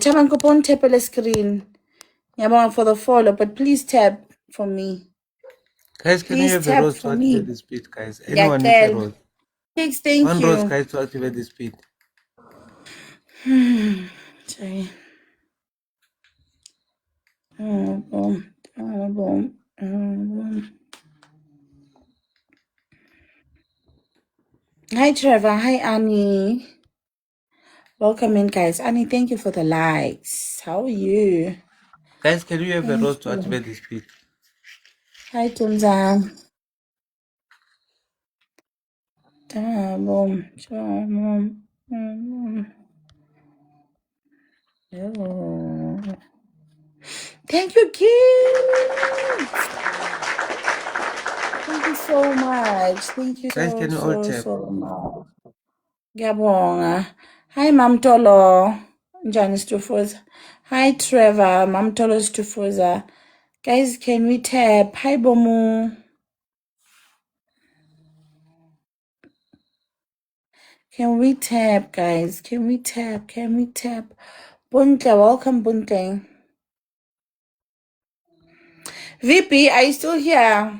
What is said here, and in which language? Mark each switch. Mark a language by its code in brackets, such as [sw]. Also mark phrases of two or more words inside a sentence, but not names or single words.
[en] Tabang kupon tap the screen. Yabang for the follow, but please tap for me. Guys, can you have a rose to activate the speed, guys? Anyone needs a rose? Kicks, thank you. One rose, guys, to activate the speed. Sorry. Hi Trevor, hi Annie. Welcome in, guys. Annie, thank you for the likes. How are you? Guys, can you have a Thank rose to you. activate this speed? Hi Tumza. Thank you, kids. Thank you so much. Thank you Guys, can you all tap? so much. Ngiyabonga. Hi Mamtolo. Njani Stufuza. Hi Trevor. Mamtolo Stufuza. Guys, can we tap? Hi Bomu. Can we tap, guys? Can we tap? Can we tap? Buntle, welcome Buntle. VP, are you still here?